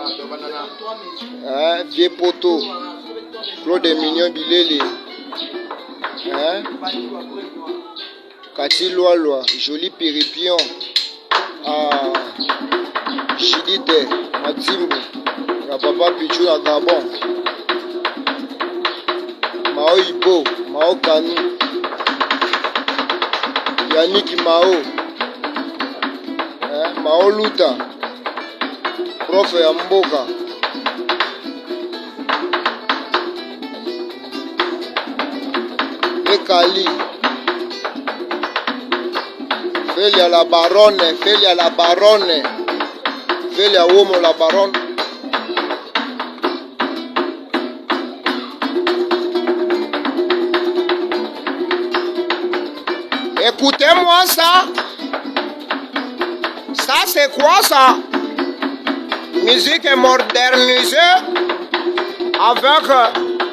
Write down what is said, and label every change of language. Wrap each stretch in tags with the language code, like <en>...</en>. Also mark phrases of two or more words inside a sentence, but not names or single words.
<fr>Vieux Poto, Claude Mignon Bilele, Cathy Loaloa, Joli Piripion, Judith Matimbo, la Papa Pichou à Gabon, Mao Ibo, Mao Kanu, Yannick Mao, Mao Luta, Prof Yamboka, Ekali, Félia la Baronne, Félia la Baronne, Félia Womo la Baronne. Écoutez-moi ça. Ça c'est quoi ça? Musique modernisée avec</fr>